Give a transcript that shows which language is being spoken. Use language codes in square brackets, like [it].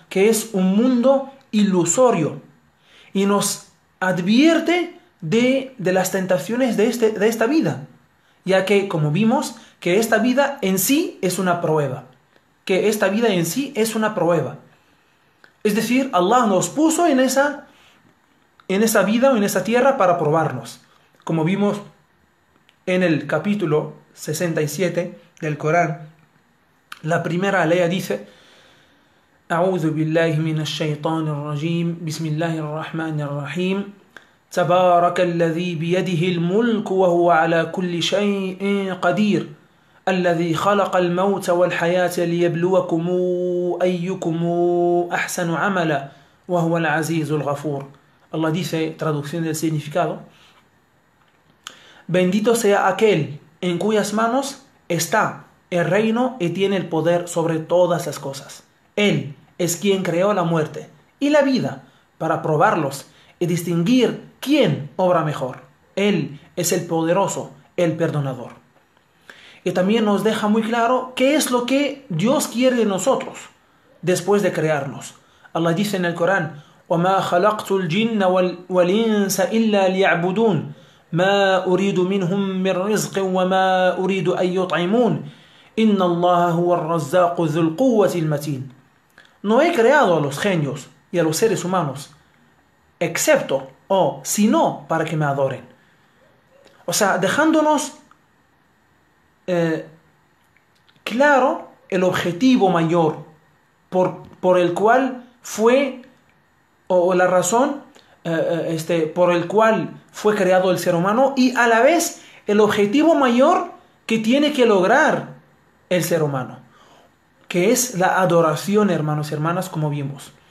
[es] Que es un mundo ilusorio, y nos advierte de las tentaciones de esta vida, ya que, como vimos, que esta vida en sí es una prueba. que esta vida en sí es una prueba. Es decir, Allah nos puso en esa vida o en esa tierra para probarnos. Como vimos en el capítulo 67 del Corán, la primera ley dice: [ar] أعوذ بالله من الشيطان الرجيم بسم الله الرحمن الرحيم تبارك الذي بيده الملك وهو على كل شيء قدير الذي خلق الموت والحياة ليبلوكم أيكم أحسن عملا وهو العزيز الغفور. [es] Allah dice, traducción del significado: bendito sea aquel en cuyas manos está el reino y tiene el poder sobre todas las cosas. Él es quien creó la muerte y la vida para probarlos y distinguir quién obra mejor. Él es el poderoso, el perdonador. Y también nos deja muy claro qué es lo que Dios quiere de nosotros después de crearnos. Allah dice en el Corán: [ar] وَمَا خَلَقْتُ الْجِنَّ وَالْإِنسَ إِلَّا لِيَعْبُدُونَ مَا أُرِيدُ مِنْهُمْ مِنْ رِزْقٍ وَمَا أُرِيدُ أَنْ يُطْعِمُونَ إِنَّ اللَّهَ هُوَ الرَّزَّاقُ ذُو الْقُوَّةِ الْمَتِينُ. [es] No he creado a los genios y a los seres humanos excepto o sino para que me adoren. O sea, dejándonos claro el objetivo mayor por el cual fue, o la razón por el cual fue creado el ser humano, y a la vez el objetivo mayor que tiene que lograr el ser humano, que es la adoración, hermanos y hermanas, como vimos.